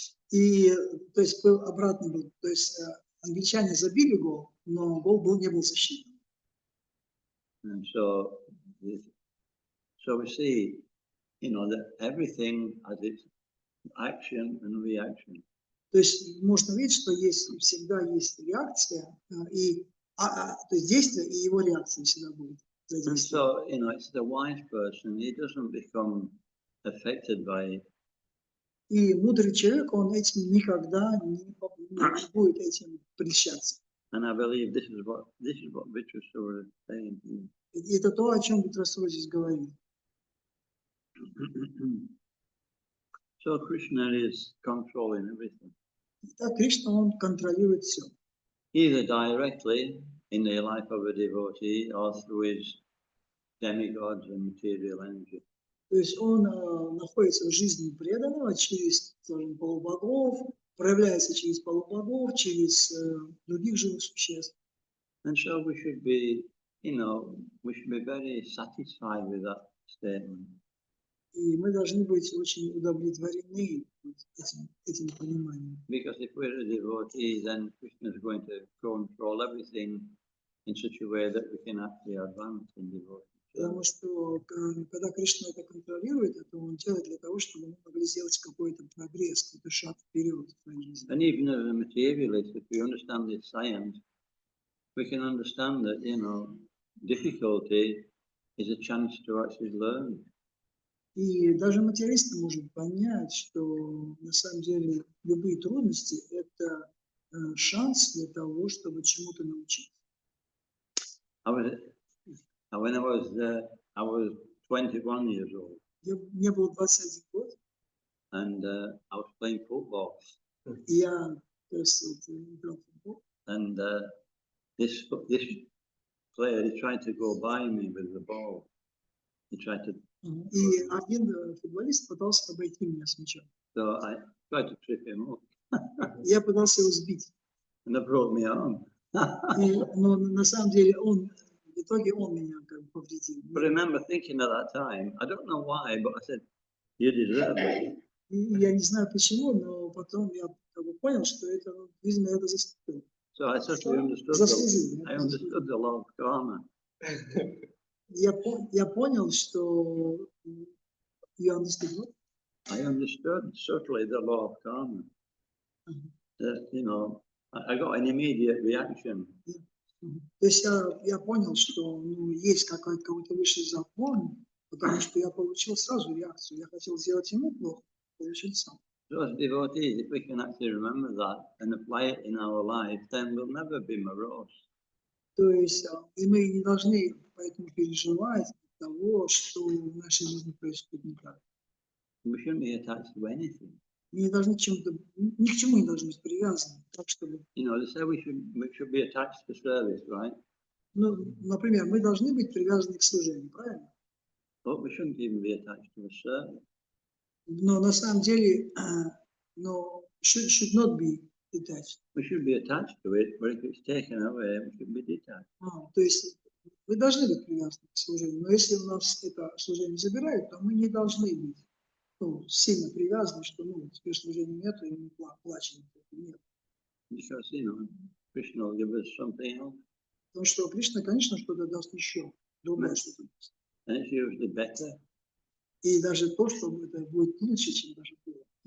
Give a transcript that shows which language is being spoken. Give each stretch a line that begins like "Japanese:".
Russian: И то есть обратно был, то есть англичане забили гол, но гол не был защищен.
English: And so we see, that everything has its action and reaction.
Russian: То есть можно видеть, что всегда есть реакция, то есть действие и его реакция всегда будет.
English: And so, it's the wise person, he doesn't become affected by it.
Russian: И мудрый человек, он этим никогда не будет этим прельщаться.
English: And I believe this is what Vitrasura is saying.
Russian: Это то, о чем Vitrasura здесь говорит.
English: So Krishna is controlling everything.
Russian: Так Кришна, он контролирует все.
English: Either directly in the life of a devotee or through his demigods and material energy.
Russian: То есть он находится в жизни преданного через, скажем, полубогов, проявляется через полубогов, через других живых существ.
English: And so we should be very satisfied with that statement.
Russian: И мы должны быть очень удовлетворены этим пониманием.
English: Because if we're a devotee, then Krishna is going to control everything in such a way that we can actually advance in devotion.
Russian: Потому что когда Кришна это контролирует, это он делает для того, чтобы мы могли сделать какой-то прогресс, какой-то шаг вперед в своей жизни.
English: And even as a materialist, if we understand this science, we can understand that, difficulty is a chance to actually learn.
Russian: И даже материалист может понять, что на самом деле любые трудности – это шанс для того, чтобы чему-то научиться.
English: When I was 21 years old.
Russian: Мне было 21 год.
English: And I was playing football.
Russian: И я играл в футбол.
English: And this player, he tried to go by me with the ball. He tried to.
Russian: И один футболист пытался обойти меня с мячом.
English: So I tried to trip him up.
Russian: Я пытался его сбить.
English: And that brought me on.
Russian: Но на самом деле в итоге он меня как бы повредил.
English: But I remember thinking at that time, I don't know why, but I said, you deserve it.
Russian: И я не знаю почему, но потом я как бы понял, что это, видимо, это заслужил.
English: So I certainly understood the law of karma.
Russian: Я понял, что
English: you understood what? I understood certainly the law of karma. That, I got an immediate reaction.
Russian: То есть я понял, что есть какой-то высший закон, Потому что я получил сразу реакцию. Я хотел сделать ему плохо, получил сам.
English: So as devotees, if we can actually remember that and apply it in our life, then we'll never be morose.
Russian: То есть и мы не должны поэтому переживать того, что в нашей жизни происходит не так.
English: We shouldn't be attached to anything.
Russian: Мы не должны ни к чему не должны быть привязаны. Так чтобы,
English: You know, they say we should be attached to service, right?
Russian: ну, например, мы должны быть привязаны к служению, правильно?
English: But we shouldn't even be attached to a service.
Russian: Но на самом деле, но
English: should not be detached. We should be attached to it, but if it's taken away, we should be detached.
Russian: То есть мы должны быть привязаны к служению, но если у нас это служение забирают, то мы не должны быть сильно привязаны, что теперь служения нету, и мы плачем. Нет.
English: Because, you know, Krishna will give us something else,
Russian: Потому что Кришна, конечно, что-то даст еще, другое что-то даст.
English: and it's usually better.
Russian: И даже то, что это будет лучше, чем даже было.